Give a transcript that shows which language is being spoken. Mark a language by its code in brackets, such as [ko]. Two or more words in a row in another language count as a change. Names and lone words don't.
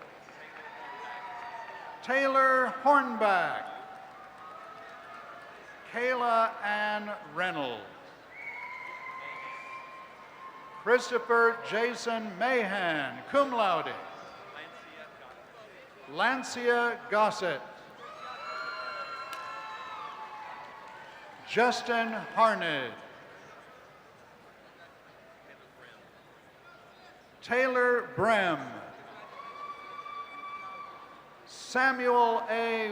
[en] Taylor Hornback, Kayla Ann Reynolds, Christopher Jason Mahan, [la] cum laude, [en] Lancia Gossett, Justin Harned, Taylor Brem, Samuel A.